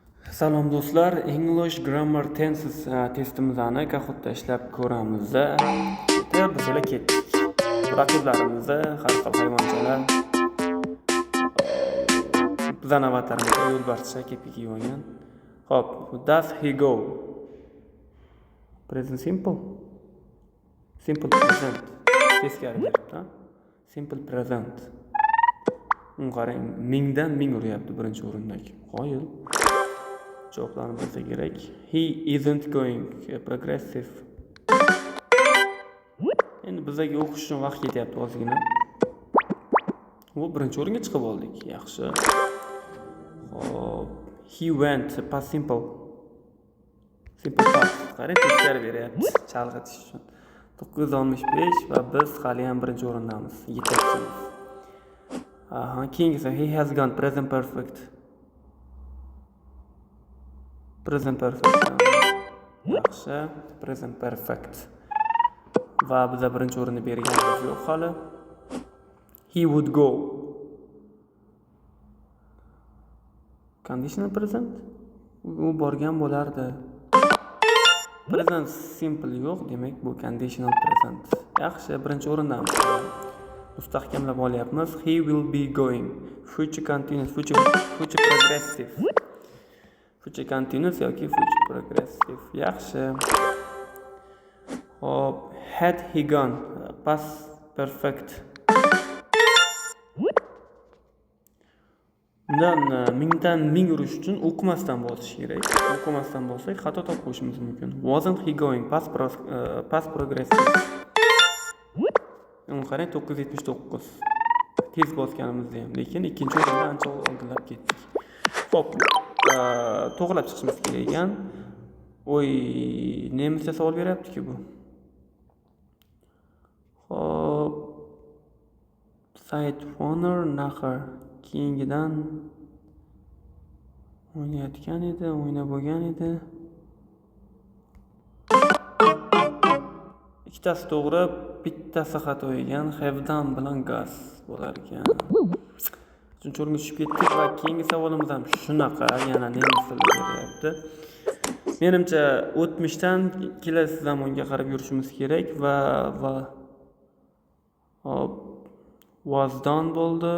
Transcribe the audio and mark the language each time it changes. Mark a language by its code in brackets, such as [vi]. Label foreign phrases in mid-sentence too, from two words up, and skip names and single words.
[uz] Salom do'stlar, [en] English Grammar Tenses [uz] testimizni Kahootda ishlab ko'ramiz. Bizlar ketdik. Raqiblarimizni har xil hayvonchalar, bizning avatarimiz yo'lbarscha kepiki olgan. Xo'p, [en] does he go? Present simple. Simple present. [uz] Teskari beribdi. [en] Simple present. [uz] Qarang, mingdan ming uryapti birinchi o'rindagi. Qoyil. Javoblarni bilsa kerak. [en] He isn't going. Progressive. [uz] Endi bizga o'qish uchun vaqt ketyapti ozgina. Bu birinchi o'ringa chiqib oldik. Yaxshi. Xo'p, [en] he went. Past simple. Simple past. [uz] Qarang, teskari beryapti. Chalg'itish uchun. 965 va biz hali ham birinchi o'rindamiz. Yetakchimiz. Keyin esa [en] he has gone. Present perfect. Present perfect. Yaxshi. Present perfect. [uz] Va biz birinchi o'rinni berganimiz yo'q hali. [en] He would go. Conditional present. [uz] U borgan bo'lardi. [en] Present simple [uz] yo'q, demak bu [en] conditional present. [uz] Yaxshi, birinchi o'rindamiz. Mustahkamlab olyapmiz. [en] He will be going. Future continuous, future progressive. Future continuous yoki future progressive. [uz] Yaxshi. Hop, [en] had he gone. Past perfect. [uz] Mingdan ming urish uchun o'qimasdan bosish kerak. O'qimasdan bo'lsak xato topib qo'yishimiz mumkin. [en] Wasn't he going? Past progressive. [uz] Qarang, 979. Tez bosganimizda ham, lekin ikkinchi o'rinda ancha oldinlab ketdik. Xo'p, to'g'rilab chiqishimiz kerak ekan. Oy, nemischa savol beryapti-ku bu. Xo'p, [en] site owner [uz] nachar keyingidan o'ynayotgan edi, o'ynab bo'lgan edi. Ikkitasi to'g'ri, bittasi xato ekan. [en] Have done [uz] bilan gas bo'lar ekan. Uchinchi o'ringa tushib ketdik va keyingi savolimiz ham shunaqa, yana nemis tilida beryapti. Menimcha o'tmishdan kelasi zamonga qarab yurishimiz kerak va hop, [en] was done bo'ldi.